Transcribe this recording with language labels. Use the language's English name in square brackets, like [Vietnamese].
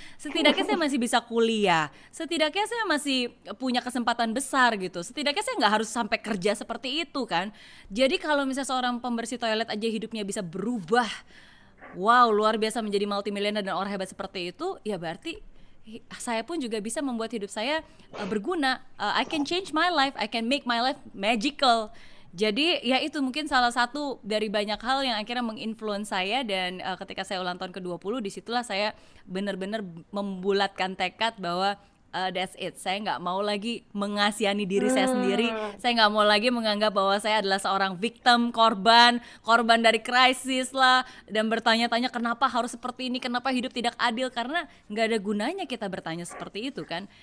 [Indonesian] Setidaknya saya masih bisa kuliah, setidaknya saya masih punya kesempatan besar gitu. Setidaknya saya nggak harus sampai kerja seperti itu kan. Jadi kalau misalnya seorang pembersih toilet aja hidupnya bisa berubah, wow, luar biasa, menjadi multimillionaire dan orang hebat seperti itu, ya berarti saya pun juga bisa membuat hidup saya berguna. [English] I can change my life, I can make my life magical. [Indonesian] Jadi ya itu mungkin salah satu dari banyak hal yang akhirnya menginfluence saya, dan ketika saya ulang tahun ke-20 disitulah saya benar-benar membulatkan tekad bahwa [English] that's it, [Indonesian] saya nggak mau lagi mengasihani diri saya sendiri, saya nggak mau lagi menganggap bahwa saya adalah seorang victim, korban dari krisis lah, dan bertanya-tanya kenapa harus seperti ini, kenapa hidup tidak adil, karena nggak ada gunanya kita bertanya seperti itu kan.